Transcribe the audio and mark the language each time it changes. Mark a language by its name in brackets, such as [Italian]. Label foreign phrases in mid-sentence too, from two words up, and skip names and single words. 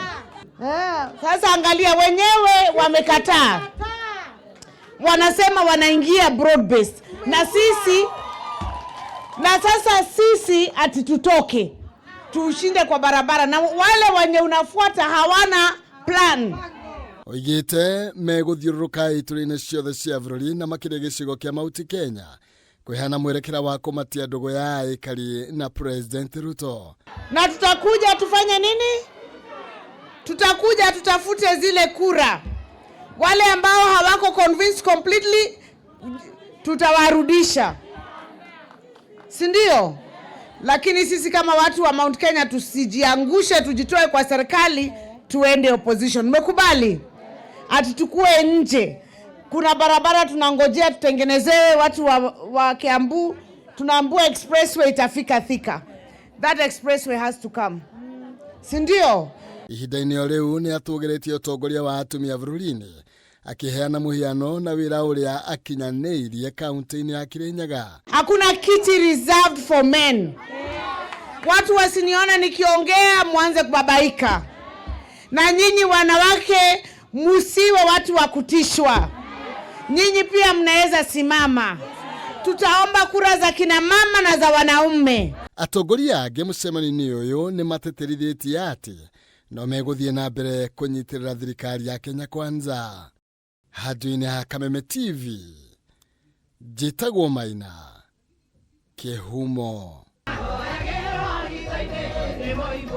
[Swahili] Sasa angalia, wenyewe wamekataa. Wanasema wanaingia broad based. Na sasa sisi ati tutoke tushinde kwa barabara, na wale wenye unafuata hawana plan. [Kikuyu] Oigĩte megũthiũrũrũka itũra-inĩ ciothe cia bũrũri na makĩria gĩcigo kĩa Mount Kenya kwĩhana mwerekera wa kũmatia ndogo ya aikari na President Ruto. [Swahili] Na tutakuja tufanye nini? Tutakuja tutafute zile kura. Wale ambao hawako [English] convinced completely [Swahili] tutawarudisha. Si ndio? Lakini sisi kama watu wa Mount Kenya tusijiangushe, tujitoe kwa serikali tuende opposition. Mmekubali? Ati tukue nje. Kuna barabara tunangojea tutengenezewe watu wa Kiambu. Tunaambua expressway itafika Thika. [English] That expressway has to come. [Swahili] Si ndio? [Kikuyu] Ihinda-inĩ rĩu nĩ atũgĩrĩtie ũtongoria wa atumia bũrũri-inĩ akiheana mũhiano na wĩra ũrĩa akinyanĩirie kaunti-inĩ ya Kirinyaga. [Swahili] Hakuna kiti [English] reserved for men. [Swahili] Watu wasiniona nikiongea mwanze kubabaika. Na nyinyi wanawake musiwe watu wa kutishwa. Nyinyi pia mnaweza simama. Tutaomba kura za kina mama na za wanaume. [Kikuyu] Atongoria angĩ mũcemanio-inĩ ũyũ nĩ mateterithĩtie atĩ no megũthiĩ na mbere kũnyitĩrĩra thirikari ya Kenya Kwanza. Handũ-inĩ ha Kameme TV, njĩtagwo Maina Kĩhumo.